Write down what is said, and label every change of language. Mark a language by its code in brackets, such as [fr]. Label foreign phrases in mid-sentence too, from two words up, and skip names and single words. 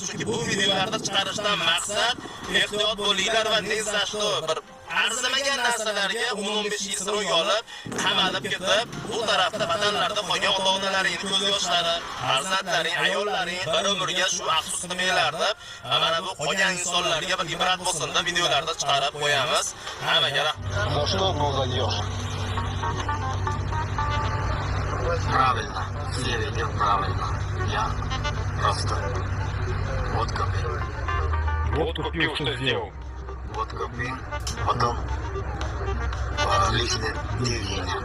[uz] Chunki bu videolarda chiqarishdan maqsad ehtiyot bo'linglar va nezashto bir arzimagan narsalarga 10-15 yil siroy olib, qamalib ketib, bu tarafda vatanlarda qolgan ota-onalaring ko'z yoshlari, farzandlaring, ayollaring bir umrga shu afsus qilmanglar deb, mana bu qolgan insonlarga bir ibrat bo'lsin deb videolarda chiqarib qo'yamiz. Hammaga rahmat. [ru] Ну что, ну зайдешь? Правильно, все ведем правильно. Я просто водку пил. Водку пил, что сделал? Водку пил, потом лишние движения.